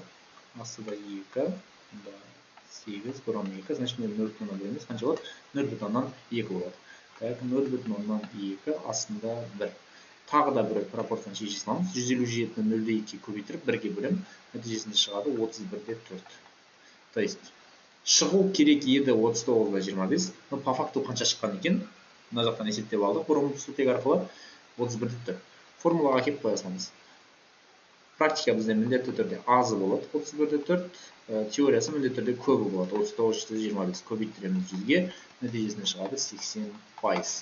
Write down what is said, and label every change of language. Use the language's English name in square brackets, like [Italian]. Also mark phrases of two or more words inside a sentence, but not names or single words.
[Kazakh] Астыда 2, 8, бұрын 2, значит, 0,1 бөлеміз. Қанша болады? 0,2 болады. Так, 0,2 астында 1. тағы да бір пропорцияны шеше саламыз. 157-ні 0,2 көбейтіріп 1-ге бөлем. Нәтижесінде шығады 31,4. [Russian] То есть [Kazakh] шығу керек еді 39,25. [Russian] Но по факту [Kazakh] қанша шыққан екен? Мына жақтан есептеп алдық. Бұрынғы сутек арқылы 31,4. Формулаға келіп қоя саламыз. Практика бізде міндетті түрде азы болады 31,4. Теориясы міндетті түрде көбі болады 39,25. Көбейттіреміз 100-ге. Нәтижесінде шығады 80%.